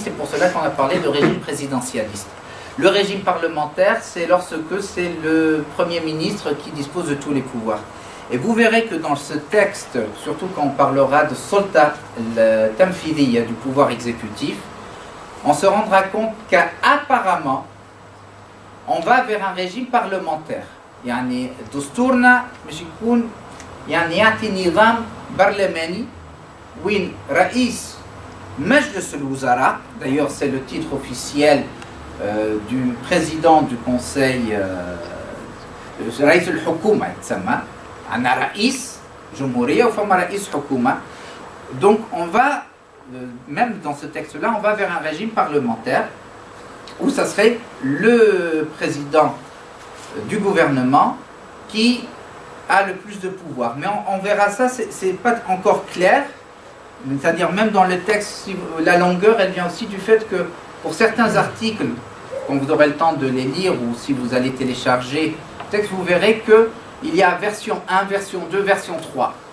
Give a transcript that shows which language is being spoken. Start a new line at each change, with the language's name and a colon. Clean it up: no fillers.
French: C'est pour cela qu'on a parlé de régime présidentialiste. Le régime parlementaire, c'est lorsque c'est le Premier ministre qui dispose de tous les pouvoirs. Et vous verrez que dans ce texte, surtout quand on parlera de Sulta al-Tanfidhiya, du pouvoir exécutif, on se rendra compte qu'apparemment, on va vers un régime parlementaire.
Arabic: يعني دستورنا مش يكون يعني يعطي نظام برلماني وين رئيس مجلس الوزراء, d'ailleurs c'est le titre officiel du président du conseil, رئيس الحكومة يتسمى, عندنا رئيس جمهورية وفما رئيس حكومة.
French: Donc on va, même dans ce texte-là, on va vers un régime parlementaire où ça serait le président du gouvernement qui a le plus de pouvoir. Mais on verra ça, c'est pas encore clair. C'est-à-dire même dans le texte, la longueur, elle vient aussi du fait que pour certains articles, quand vous aurez le temps de les lire ou si vous allez télécharger le texte, vous verrez qu'il y a version 1, version 2, version 3.